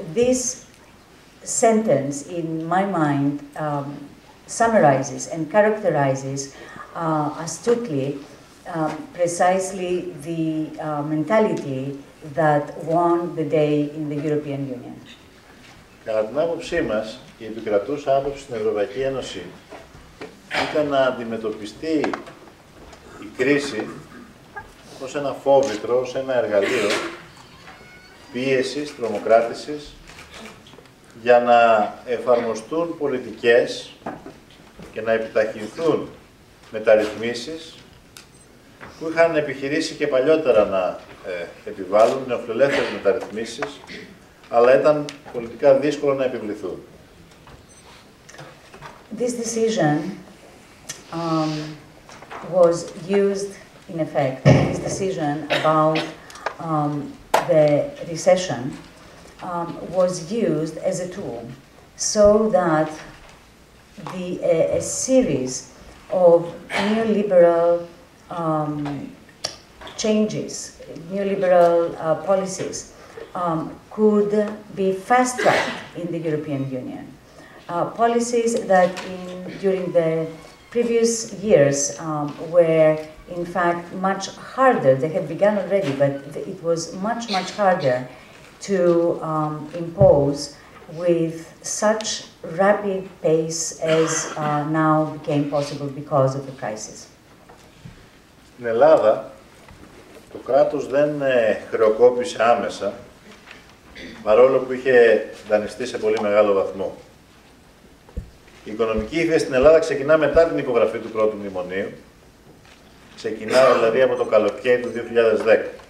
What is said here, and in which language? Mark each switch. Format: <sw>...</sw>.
<en>This sentence, in my mind, summarizes and characterizes astutely precisely the mentality that won the day in the European Union.</en> <el>Κατά την άποψή μας, η επικρατούσα άποψη στην Ευρωπαϊκή Ένωση ήταν να αντιμετωπιστεί η κρίση ως ένα φόβητρο, ως ένα εργαλείο πίεσης, τρομοκράτησης, για να εφαρμοστούν πολιτικές και να επιταχυνθούν μεταρρυθμίσεις που είχαν επιχειρήσει και παλιότερα να επιβάλλουν νεοφιλελεύθερες μεταρρυθμίσεις, αλλά ήταν πολιτικά δύσκολο να επιβληθούν.</el> <en>This decision was used, in effect, this decision about the recession was used as a tool so that a series of neoliberal changes, neoliberal policies could be fast-tracked in the European Union. Policies that during the previous years were in fact much harder. They had begun already, but it was much, much harder to impose with such rapid pace as now became possible because of the crisis.</en> <el>Στην Ελλάδα, το κράτος δεν χρεοκόπησε άμεσα, παρόλο που είχε δανειστεί σε πολύ μεγάλο βαθμό. Η οικονομική ύφεση στην Ελλάδα ξεκινά μετά την υπογραφή του πρώτου μνημονίου, ξεκινά δηλαδή από το καλοκαίρι του 2010.</el>